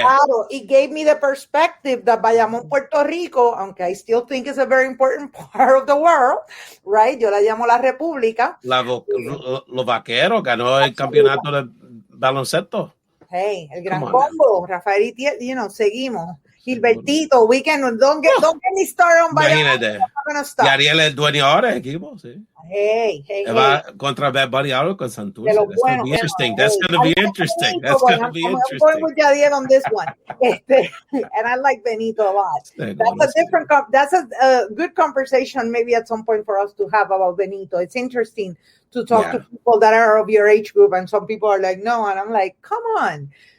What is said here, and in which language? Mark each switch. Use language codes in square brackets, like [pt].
[en] Claro, it gave me the perspective that Bayamón, Puerto Rico, aunque I still think it's a very important part of the world, right? [es] Yo la llamo la República. Los Vaqueros ganó el campeonato de baloncesto. Hey, el gran combo, Rafael y seguimos. [en] Gilbertito, don't get me started on Bayamón. [es] Y Ariel es dueño ahora del equipo, sí. Hey. Va contra Bad Bunny ahora con Santurce. [en] That's going to be interesting. That's going to be interesting. That's going to be interesting. I'm going with Yadiel on this one. And I like Benito a lot. That's a good conversation maybe at some point for us to have about Benito. It's interesting to talk to people that are of your age group, and some people are like, no, and I'm like, come on.